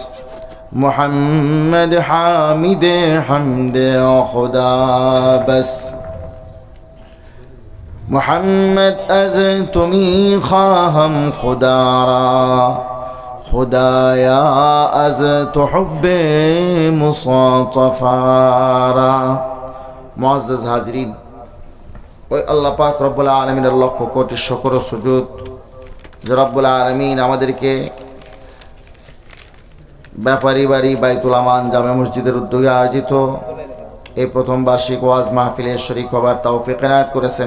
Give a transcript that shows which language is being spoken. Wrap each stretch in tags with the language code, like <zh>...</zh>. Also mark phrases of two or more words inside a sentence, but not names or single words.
<fa>محمد حامد حمد خدا بس محمد از تو می خواهم خدا را خدایا از تو حب مصطفی را معزز حاضرین</fa> <bn>ওই আল্লাহ পাক রব্বুল আলামিনের লক্ষ কোটি শুকর ও সুজুদ যে রব্বুল আলামিন আমাদেরকে ব্যাপারী বাড়ি বাইতুল আমান জামে মসজিদের উদ্যোগে আয়োজিত এই প্রথম বার্ষিক ওয়াজ মাহফিলে শরীক হবার তৌফিক এনায়েত করেছেন।</bn>